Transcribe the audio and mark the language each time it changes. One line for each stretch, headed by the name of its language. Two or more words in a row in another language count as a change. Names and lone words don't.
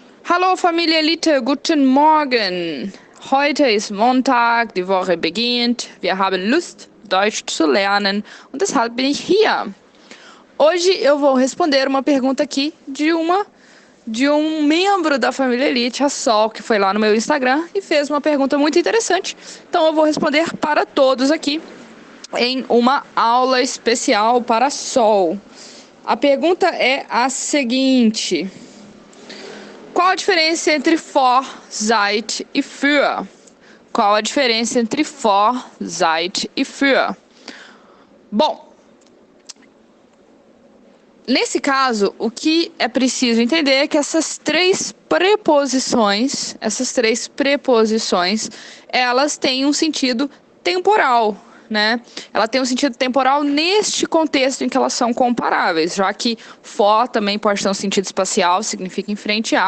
German: Hallo Familie Elite, guten Morgen. Heute ist Montag, die Woche beginnt. Wir haben Lust, Deutsch zu lernen und deshalb bin ich hier.
Portuguese: Hoje eu vou responder uma pergunta aqui de um membro da família Elite, a Sol, que foi lá no meu Instagram e fez uma pergunta muito interessante. Então eu vou responder para todos aqui em uma aula especial para a Sol. A pergunta é a seguinte: qual a diferença entre vor, seit e für? Qual a diferença entre vor, seit e für? Bom, nesse caso, o que é preciso entender é que essas três preposições, elas têm um sentido temporal, né? Ela tem um sentido temporal neste contexto em que elas são comparáveis, já que for também pode ter um sentido espacial, significa em frente a.